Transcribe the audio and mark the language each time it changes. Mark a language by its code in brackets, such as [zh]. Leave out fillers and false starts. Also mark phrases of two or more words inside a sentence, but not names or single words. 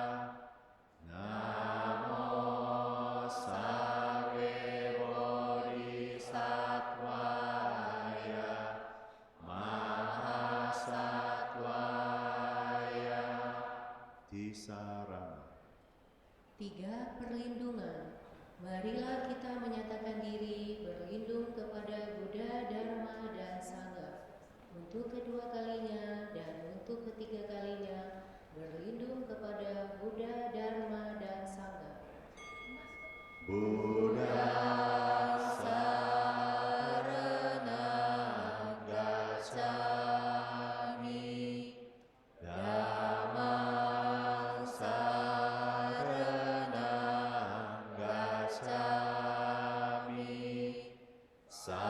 [pi] Namo Sawe Bodhisattvaya Mahasattvaya. [id] Tisarana. 3. Perlindungan. Marilah kita menyatakan diri berlindung kepada Buddha, Dharma, dan Sangha. Untuk kedua kalinya dan untuk ketiga kalinya, berlindung kepada Buddha, Dharma, dan Sangha. [pi] Buddha saranam gacchami. Dhammam saranam gacchami.